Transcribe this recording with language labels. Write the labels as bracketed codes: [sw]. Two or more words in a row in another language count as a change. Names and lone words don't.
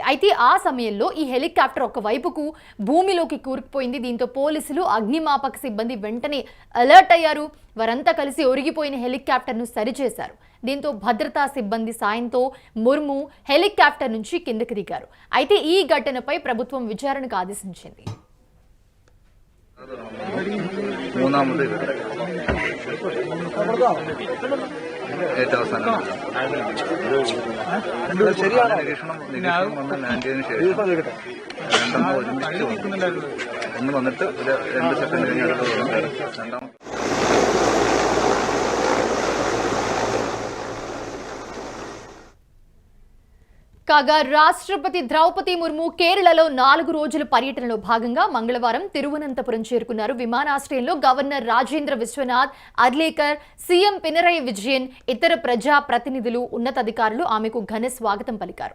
[te] అయితే ఆ సమయంలో ఈ హెలికాప్టర్ ఒక వైపుకు భూమిలోకి కూరుకుపోయింది. దీంతో పోలీసులు, అగ్నిమాపక సిబ్బంది వెంటనే అలర్ట్ అయ్యారు. వారంతా కలిసి ఒరిగిపోయిన హెలికాప్టర్ను సరిచేశారు. దీంతో భద్రతా సిబ్బంది సాయంతో ముర్ము హెలికాప్టర్ నుంచి కిందకి దిగారు. అయితే ఈ ఘటనపై ప్రభుత్వం విచారణకు ఆదేశించింది. [ml] മൂന്നാമത് ഏറ്റവും അവസാനം നിരീക്ഷണം വന്ന് ലാൻഡിയതിനു ശേഷം രണ്ടെണ്ണം ഒരുമിച്ച് ഒന്ന് വന്നിട്ട് ഒരു 2 സെക്കൻഡ് കഴിഞ്ഞ് അടുത്ത് വന്നിട്ട് രണ്ടാമത് [te] కాగా రాష్ట్రపతి ద్రౌపది ముర్ము కేరళలో 4 రోజుల పర్యటనలో భాగంగా మంగళవారం తిరువనంతపురం చేరుకున్నారు. విమానాశ్రయంలో గవర్నర్ రాజేంద్ర విశ్వనాథ్ అర్లేకర్, సీఎం పినరయి విజయన్, ఇతర ప్రజా ప్రతినిధులు, ఉన్నతాధికారులు ఆమెకు ఘన స్వాగతం పలికారు.